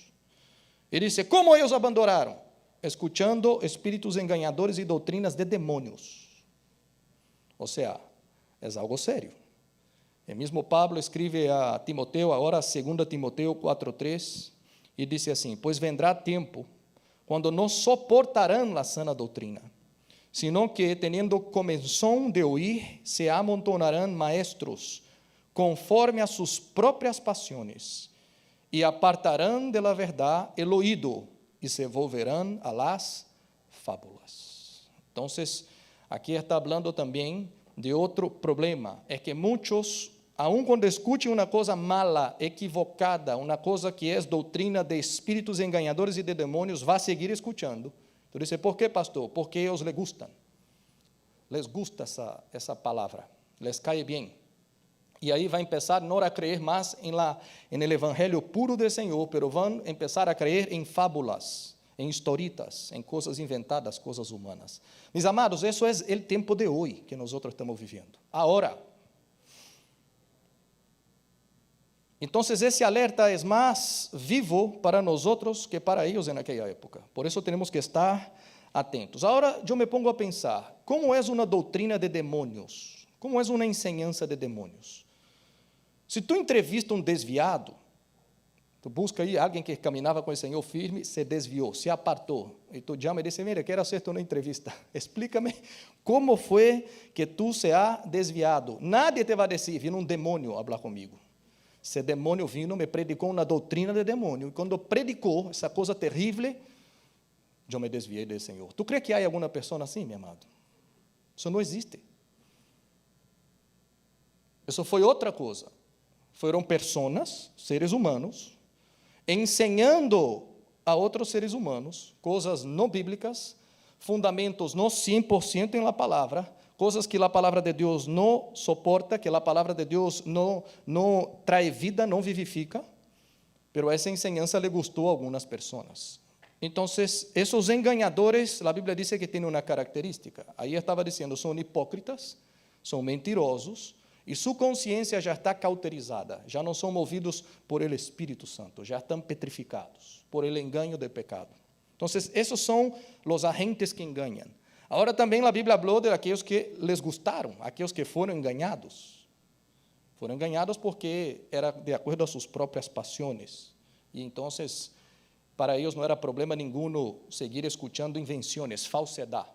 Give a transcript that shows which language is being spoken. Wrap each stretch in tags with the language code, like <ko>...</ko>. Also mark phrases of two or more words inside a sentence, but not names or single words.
<pt>Ele disse, como eles abandonaram? Escuchando espíritos enganadores e doutrinas de demônios. Ou seja, é algo sério. O mesmo Pablo escreve a Timoteo, agora 2 Timoteo 4:3, e disse assim, pois vendrá tempo, quando não soportarão a sana doutrina,</pt> <es>sino que, teniendo comezón de oír, se amontonarão maestros,</es> <pt>conforme a suas próprias pasiones, e apartarão</pt> <es>de la verdad el oído,</es> <pt>e se volverão a</pt> <es>las fábulas.</es> <pt>Então, aqui está falando também de outro problema, é que muitos, aun quando escutem uma coisa mala, equivocada, uma coisa que é doutrina de espíritos enganadores e de demônios, vai seguir escutando. Então, diz, por que, pastor? Porque eles les gustam.</pt> <es>Les gusta</es> <pt>essa palavra, les cai bem.</pt> <es>Y ahí va a empezar no a creer más en el evangelio puro del Señor, pero van a empezar a creer en fábulas, en historitas, en cosas inventadas, cosas humanas. Mis amados, eso es el tiempo de hoy que nosotros estamos viviendo. Ahora. Entonces, esse alerta es más vivo para nosotros que para ellos en aquella época. Por eso tenemos que estar atentos. Ahora, yo me pongo a pensar, ¿cómo es una doctrina de demonios? ¿Cómo es una enseñanza de demonios?</es> <pt>Se tu entrevista um desviado, tu busca aí alguém que caminhava com o Senhor firme, se desviou, se apartou, e tu chama e diz, mira, quero hacerte uma entrevista, explícame como foi que tu</pt> <es>se ha desviado.</es> <pt>Nadie te vai dizer, vino um demônio falar comigo. Esse demônio vino, me predicou uma doutrina de demônio, e quando predicou essa coisa terrível, eu me desviei do Senhor. Tu crê que há alguma pessoa assim, meu amado? Isso não existe. Isso foi outra coisa. Foram pessoas, seres humanos, ensinando a outros seres humanos coisas não bíblicas, fundamentos não 100% em la palavra, coisas que a palavra de Deus não suporta, que a palavra de Deus não trae vida, não vivifica, pero essa enseñanza le gustou a algumas pessoas. Então, esses enganadores, a Bíblia diz que têm uma característica. Aí estava dizendo, são hipócritas, são mentirosos, e sua consciência já está cauterizada, já não são movidos por el Espírito Santo, já estão petrificados por el engaño do pecado. Então, esses são os agentes que enganam. Agora também a Bíblia falou de aqueles que les gustaram, aqueles que foram enganados. Foram enganados porque era de acordo a suas próprias paixões. E então, para eles não era problema nenhum seguir escutando invenções, falsidade.</pt>